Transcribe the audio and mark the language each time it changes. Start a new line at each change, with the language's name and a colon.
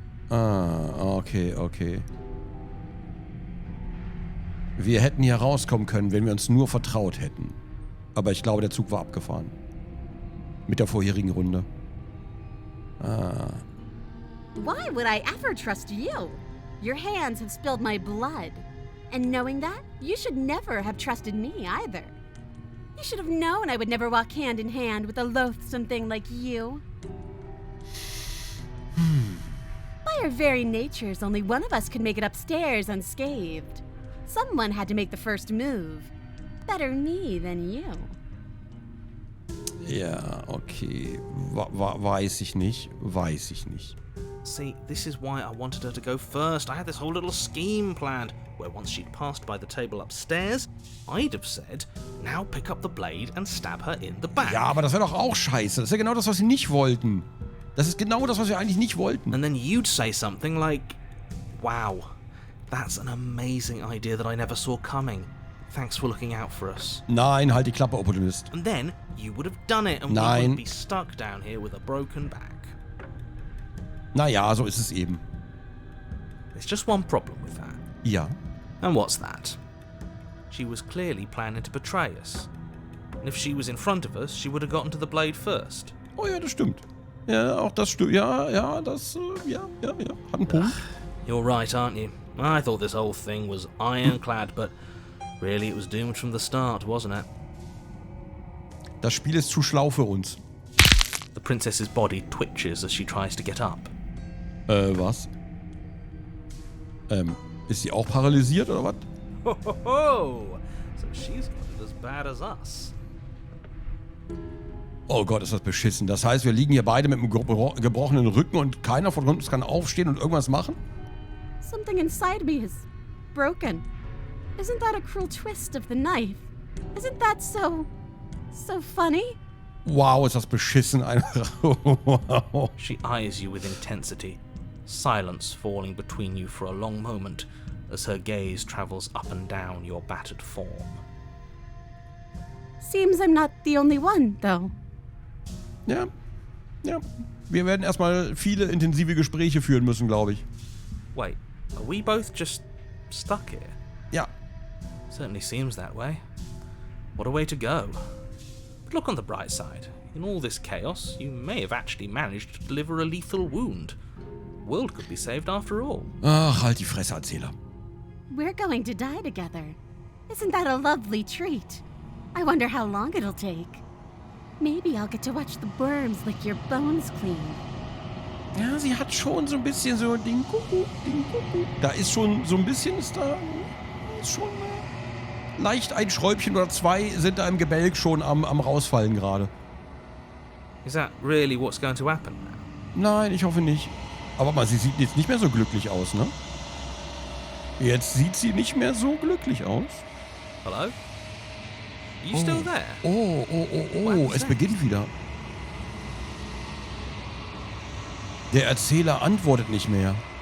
English: Okay, okay.
German: Wir hätten hier rauskommen können, wenn wir uns nur vertraut hätten. Aber ich glaube, der Zug war abgefahren. Mit der vorherigen Runde.
English: Why would I ever trust you? Your hands have spilled my blood. And knowing that, you should never have trusted me either. You should have known I would never walk hand in hand with a loathsome thing like you. By our very natures, only one of us could make it upstairs unscathed. Someone had to make the first move. Better me than you.
German: Ja, okay. Weiß ich nicht. Weiß ich nicht.
English: See, this is why I wanted her to go first. I had this whole little scheme planned, where once she'd passed by the table upstairs, I'd have said, now pick up the blade and stab her in the back.
German: Ja, aber das wäre doch auch scheiße. Das ist ja genau das, was wir nicht wollten. Das ist genau das, was wir eigentlich nicht wollten.
English: And then you'd say something like, wow, that's an amazing idea that I never saw coming. Thanks for looking out for us.
German: Nein, halt die Klappe, Opportunist.
English: And then you would have done it and we wouldn't be stuck down here with a broken back.
German: Naja, so ist es eben.
English: There's just one problem with that.
German: Ja.
English: And what's that? She was clearly planning to betray us. And if she was in front of us, she would have gotten to the blade first.
German: Oh ja, das stimmt. Ja, auch das stimmt. Ja, das, ja. Hat einen Punkt.
English: You're right, aren't you? I thought this whole thing was ironclad, but really it was doomed from the start, wasn't it?
German: Das Spiel ist zu schlau für uns.
English: The princess's body twitches as she tries to get up.
German: Was? Ist sie auch paralysiert oder was? Ho, ho, ho!
English: So she's got it as bad as us.
German: Oh Gott, ist das beschissen. Das heißt, wir liegen hier beide mit einem gebrochenen Rücken und keiner von uns kann aufstehen und irgendwas machen?
English: Something inside me is broken. Isn't that a cruel twist of the knife? Isn't that so funny?
German: Wow, ist das beschissen einfach. Wow.
English: She eyes you with intensity, silence falling between you for a long moment as her gaze travels up and down your battered form. Seems I'm not the only one, though.
German: Ja. Wir werden erstmal viele intensive Gespräche führen müssen, glaube ich.
English: Wait, are we both just stuck here?
German: Ja.
English: Certainly seems that way. What a way to go. But look on the bright side. In all this chaos, you may have actually managed to deliver a lethal wound. The world could be saved after all.
German: Ach, halt die Fresse, Erzähler.
English: We're going to die together. Isn't that a lovely treat? I wonder how long it'll take. Maybe I'll get to watch the worms lick your bones clean.
German: Ja, sie hat schon so ein bisschen so den Kuckuck. Da ist schon so ein bisschen, ist schon leicht ein Schräubchen oder zwei sind da im Gebälk schon am rausfallen gerade.
English: Is that really what's going to happen now?
German: Nein, ich hoffe nicht. Aber mal, sie sieht jetzt nicht mehr so glücklich aus, ne? Jetzt sieht sie nicht mehr so glücklich aus.
English: Hello? You still there?
German: Oh, es beginnt wieder. Der Erzähler antwortet nicht mehr.